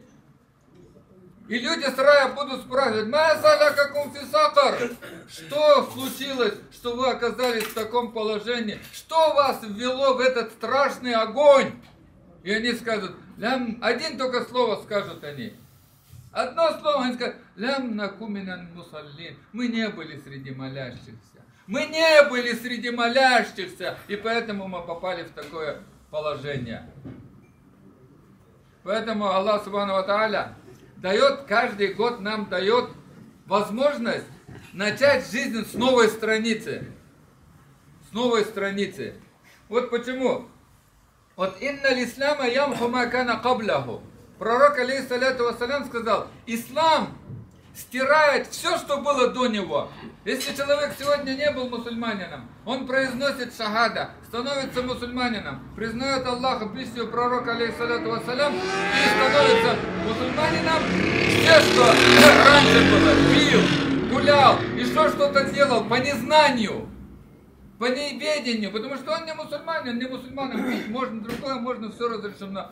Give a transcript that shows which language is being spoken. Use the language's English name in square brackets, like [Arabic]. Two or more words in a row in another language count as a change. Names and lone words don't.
[Russian] И люди с рая будут спрашивать, что случилось, что вы оказались в таком положении? Что вас ввело в этот страшный огонь? И они скажут, один только слово скажут они. Одно слово они скажут, [Arabic] لم نك من المصلين. [Russian] Мы не были среди молящихся. Мы не были среди молящихся. И поэтому мы попали в такое положение. Поэтому Аллах [Arabic] سبحانه وتعالى [Russian] дает, каждый год нам дает возможность начать жизнь с новой страницы. С новой страницы. Вот почему. [Arabic] Вот إن الإسلام يمحو ما كان قبله. [Russian] Пророк, [Arabic] عليه الصلاة والسلام, [Russian] сказал, ислам стирает все, что было до него. Если человек сегодня не был мусульманином, он произносит шахада, становится мусульманином, признает Аллаха, миссию пророка, [Arabic] عليه الصلاة والسلام, [Russian] и становится мусульманином, все, что раньше было, пил, гулял, еще что-то делал по незнанию, по неведению, потому что он не мусульманин, не мусульманин, пить можно другое, можно все разрешено.